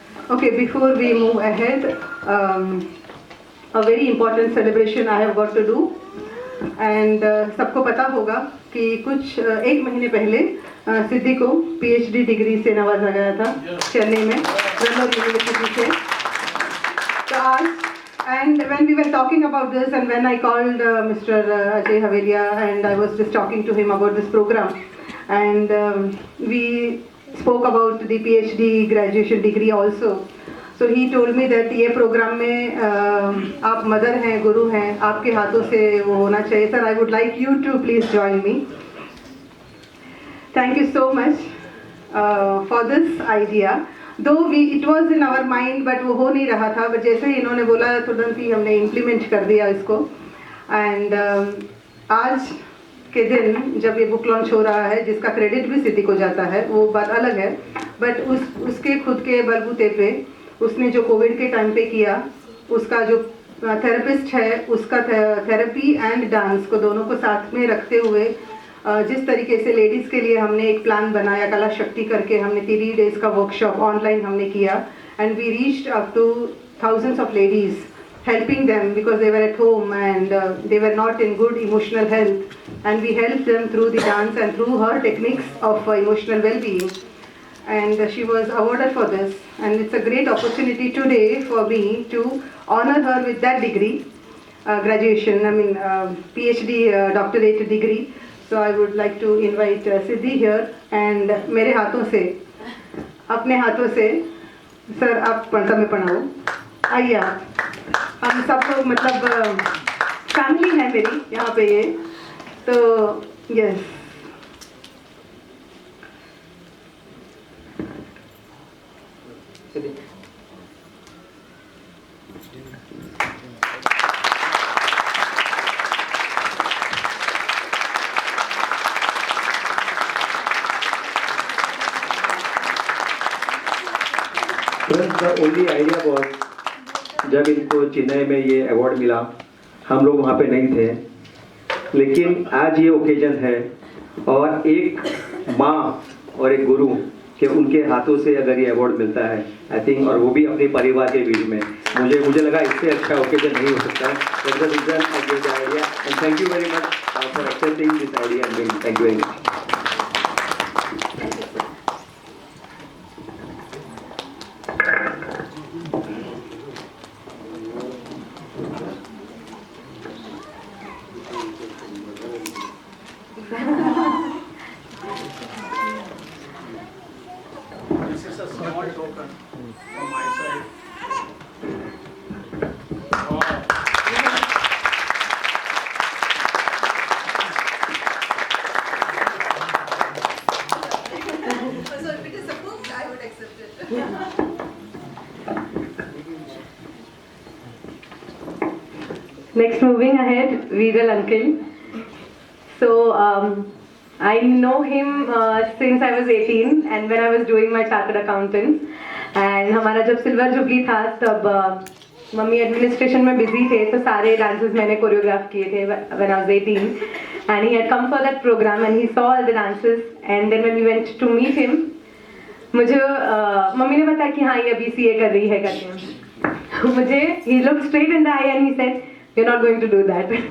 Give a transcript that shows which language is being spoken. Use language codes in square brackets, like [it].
[en] Okay, before we move ahead, a very important celebration I have got to do. And [hi] सबको पता होगा कि कुछ एक महीने पहले सिद्धि को PhD डिग्री से नवाजा गया था चेन्नई में वेल्लोर यूनिवर्सिटी से. तो आज [en] and when we were talking about this and when I called Mr. Ajay Havelia and I was just talking to him about this program and we spoke about the PhD graduation degree also. So he told me that [hi] ये programme में आप mother हैं, गुरु हैं, आपके हाथों से वो होना चाहिए. [en] Sir, I would like you to please join me. Thank you so much. for this idea. Though it was in our mind, but [hi] वो हो नहीं रहा था. [en] But [hi] जैसे ही इन्होंने बोला तुरंत ही हमने implement कर दिया इसको. [en] And [hi] आज के दिन जब ये बुक लॉन्च हो रहा है, जिसका क्रेडिट भी सिद्धि को जाता है, वो बात अलग है. बट उसके खुद के बलबूते पे उसने जो कोविड के टाइम पे किया, उसका जो थेरेपिस्ट है, उसका थेरेपी एंड डांस को दोनों को साथ में रखते हुए जिस तरीके से लेडीज़ के लिए हमने एक प्लान बनाया कला शक्ति करके, हमने 3 days का वर्कशॉप ऑनलाइन हमने किया. [en] And we reached up to thousands of ladies, helping them because they were at home and they were not in good emotional health, and we helped them through the dance and through her techniques of emotional well-being. And she was awarded for this, and it's a great opportunity today for me to honor her with that degree, graduation, PhD doctorate degree. So I would like to invite Siddhi here, and [hi] मेरे हाथों से, अपने हाथों से, sir आप पंसा में पढ़ाओ. आइए आप. हम सब लोग मतलब फैमिली है मेरी यहाँ पे ये, तो yes. [en] The only idea was [hi] जब इनको चेन्नई में ये अवार्ड मिला, हम लोग वहाँ पे नहीं थे, लेकिन आज ये ओकेजन है और एक माँ और एक गुरु के उनके हाथों से अगर ये अवार्ड मिलता है, [en] I think, [hi] और वो भी अपने परिवार के बीच में, मुझे लगा इससे अच्छा ओकेजन नहीं हो सकता है. [en] That's the reason I gave the idea, and thank you very much for accepting this idea and bringing. Thank you very much. This is a small token from my side. So if it is approved, I would accept it. Next, moving ahead, Viral uncle. So I know him since I was 18 and when I was doing my chartered accountants. And [hi] हमारा जब silver jubilee था तब mummy administration में busy थे, तो सारे dances मैंने choreograph किए थे [en] when I was 18. And he had come for that program and he saw all the dances. And then when we went to meet him, [hi] मुझे मम्मी ने बताया कि हाँ ये अभी CA कर रही है करके. मुझे [en] he looked straight in the eye and he said, "You're not going to do that."